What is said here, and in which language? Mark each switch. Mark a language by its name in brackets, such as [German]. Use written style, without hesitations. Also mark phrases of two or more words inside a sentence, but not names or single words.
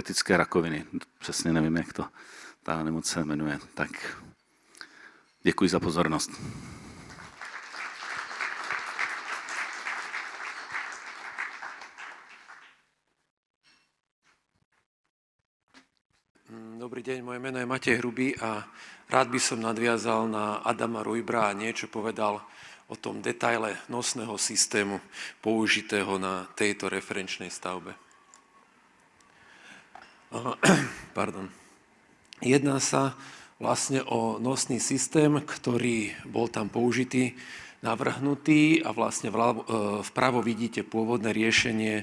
[Czech] Přesně nevím, jak to ta nemoc se jmenuje. Tak děkuji za pozornost. [Slovak] Dobrý deň, moje meno je Matej Hrubý a rád by som nadviazal na Adama Rujbra a niečo povedal o tom detaile nosného systému použitého na tejto referenčnej stavbe. Pardon. Jedná sa vlastne o nosný systém, ktorý bol tam použitý, navrhnutý a vlastne vpravo vidíte pôvodné riešenie